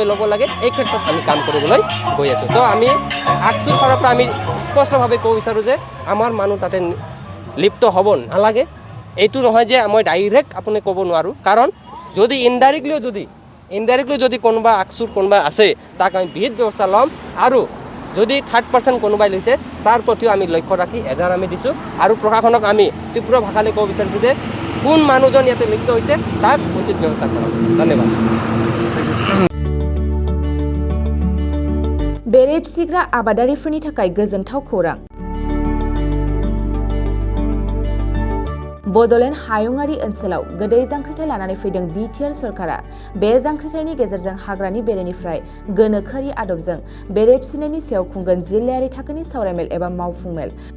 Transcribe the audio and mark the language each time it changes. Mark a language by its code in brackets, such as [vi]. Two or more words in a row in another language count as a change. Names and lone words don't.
[as] ল'ব লাগে এই ক্ষেত্ৰত আমি কাম কৰিবলৈ গৈ আছোঁ তো আমি আকচুৰ ফালৰ পৰা আমি স্পষ্টভাৱে ক'ব বিচাৰোঁ যে আমাৰ মানুহ তাতে লিপ্ত হ'ব নালাগে এইটো নহয় যে মই ডাইৰেক্ট আপুনি ক'ব নোৱাৰোঁ কাৰণ যদি ইনডাইৰেক্টলিও যদি কোনোবা আকচুৰ কোনোবা আছে তাক আমি বিহিত ব্যৱস্থা ল'ম আৰু যদি 3rd কোনোবাই লৈছে তাৰ প্ৰতিও আমি লক্ষ্য ৰাখি এজাহাৰ আমি দিছোঁ আৰু প্ৰশাসনক আমি তীব্ৰ ভাষালৈ ক'ব বিচাৰিছোঁ যে কোন মানুহজন ইয়াতে লিপ্ত হৈছে তাক উচিত ব্যৱস্থা কৰক ধন্যবাদ [brx] बेरेपसिग्रा आबादारिफोरनि थाखाय गोजोनथाव खौरां बड'लेण्ड हायुङारि ओनसोलाव गोदै जांख्रिथाय लानानै फैदों बिटिआर सरकारा बे जांख्रिथायनि गेजेरजों हाग्रानि बेरेनिफ्राय गोनोखोआरि आदबजों बेरेपसिनायनि सायाव खुंगोन जिल्लायारि थाखोनि सावरायमेल एबा मावफुंमेल